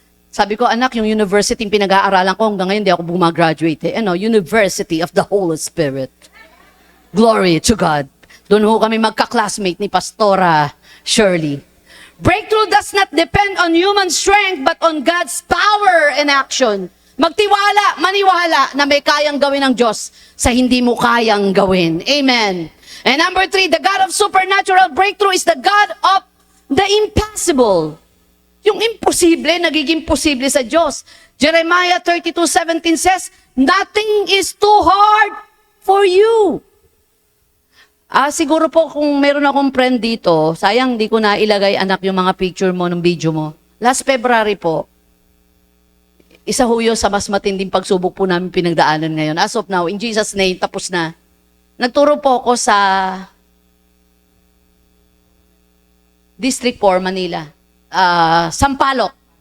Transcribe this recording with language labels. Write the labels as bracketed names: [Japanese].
[Filipino] Sabi ko, anak, yung university yung pinag-aaralan ko, hanggang ngayon, di ako bumagraduate. [English] University of the Holy Spirit. Glory to God. [Filipino] Doon ho kami magka-classmate ni Pastora Shirley. [English] Breakthrough does not depend on human strength, but on God's power and action. [Filipino] Magtiwala, maniwala na may kayang gawin ng Diyos sa hindi mo kayang gawin. [English] Amen. And number 3, the God of supernatural breakthrough is the God of the impossible. [Filipino] Yung imposible, nagiging posible sa Diyos. [English] Jeremiah 32:17 says, nothing is too hard for you. [Filipino] Siguro po kung meron akong friend dito, sayang di ko na ilagay anak yung mga picture mo ng video mo. Last February po, isa ho yun sa mas matinding pagsubok po namin pinagdaanan ngayon. [English] As of now, in Jesus' name, [Filipino] tapos na. Nagturo po ako sa District 4, Manila. Sampaloc.